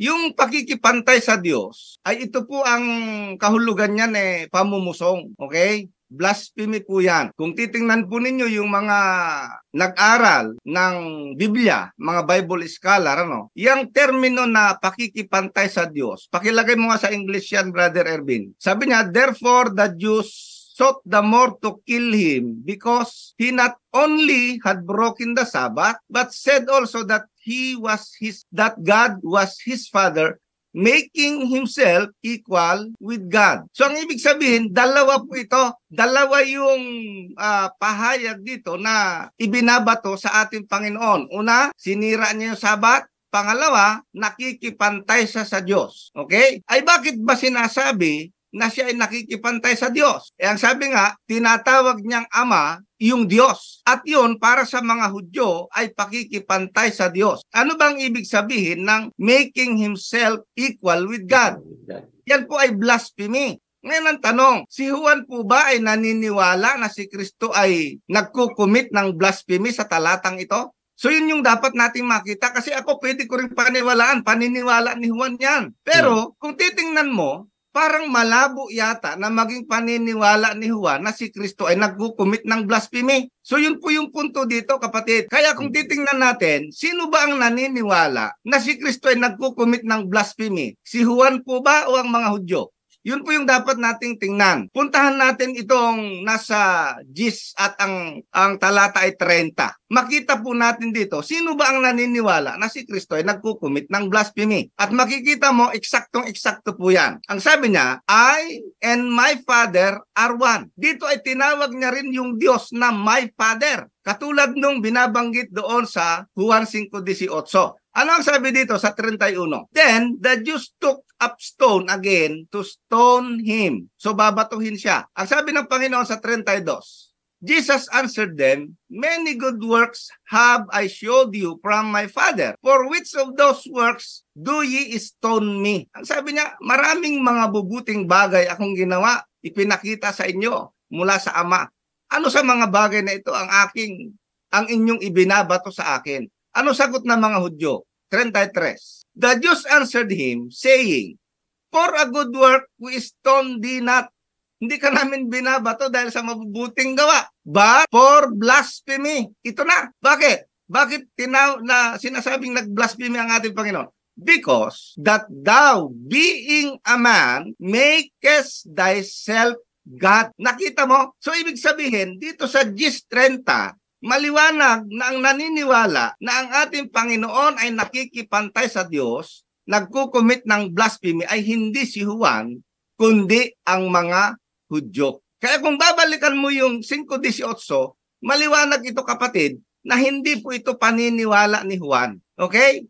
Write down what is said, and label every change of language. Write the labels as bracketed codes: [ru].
[tl] Yung pakikipantay sa Diyos ay ito po ang kahulugan niyan pamumusong. Okay? Blasphemy po yan. Kung titingnan po ninyo yung mga nag-aral ng Biblia, mga Bible scholar, yung termino na pakikipantay sa Diyos, pakilagay mo nga sa English yan, Brother Ervin. [en] Sabi niya, therefore the Jews sought the more to kill him because he not only had broken the Sabbath, but said also that that God was his father, making himself equal with God. [tl] So ang ibig sabihin, dalawa po ito. Dalawa yung pahayag dito na ibinabato sa ating Panginoon. Una, sinira niya yung Sabat. Pangalawa, nakikipantay siya sa Diyos. Okay? Ay bakit ba sinasabi na siya ay nakikipantay sa Diyos? Ang sabi nga, tinatawag niyang Ama yung Diyos. At yun, para sa mga Hudyo, ay pakikipantay sa Diyos. Ano bang ibig sabihin ng [en] making himself equal with God? [tl] Yan po ay blasphemy. Ngayon ang tanong, si Juan po ba ay naniniwala na si Kristo ay nagkukumit ng blasphemy sa talatang ito? So yun yung dapat nating makita kasi ako pwede ko rin paniniwala ni Juan yan. Pero kung titingnan mo, parang malabo yata na maging paniniwala ni Juan na si Kristo ay nagkukumit ng blasphemy. So yun po yung punto dito, kapatid. Kaya kung titingnan natin, sino ba ang naniniwala na si Kristo ay nagkukumit ng blasphemy? Si Juan po ba o ang mga Hudyo? Yun po yung dapat nating tingnan. Puntahan natin itong nasa GIS at ang talata ay 30. Makita po natin dito, sino ba ang naniniwala na si Kristo ay nagkukumit ng blasphemy? At makikita mo, eksaktong-eksakto po yan. Ang sabi niya, [en] I and my Father are one. [tl] Dito ay tinawag niya rin yung Diyos na [en] my Father. [tl] Katulad nung binabanggit doon sa Juan 5:18. Ano ang sabi dito sa 31? [en] Then the Jews took up stone again to stone him. [tl] So babatuhin siya. Ang sabi ng Panginoon sa 32, [en] Jesus answered them, many good works have I showed you from my Father. For which of those works do ye stone me? [tl] Ang sabi niya, maraming mga bubuting bagay akong ginawa, ipinakita sa inyo mula sa Ama. Ano sa mga bagay na ito ang inyong ibinabato sa akin? Ano sagot ng mga Hudyo? 33. [en] The Jews answered him, saying, For a good work we stone thee not. [tl] Hindi ka namin binabato dahil sa mabubuting gawa, [en] but for blasphemy. [tl] Ito na. Bakit? Bakit sinasabing nag-blasphemy ang ating Panginoon? [en] Because that thou, being a man, makest thyself God. [tl] Nakita mo? So ibig sabihin, dito sa Gis 30, maliwanag na ang naniniwala na ang ating Panginoon ay nakikipantay sa Diyos, nagkukumit ng blasphemy ay hindi si Juan, kundi ang mga Hudyo. Kaya kung babalikan mo yung 5:18, maliwanag ito kapatid, na hindi po ito paniniwala ni Juan. Okay?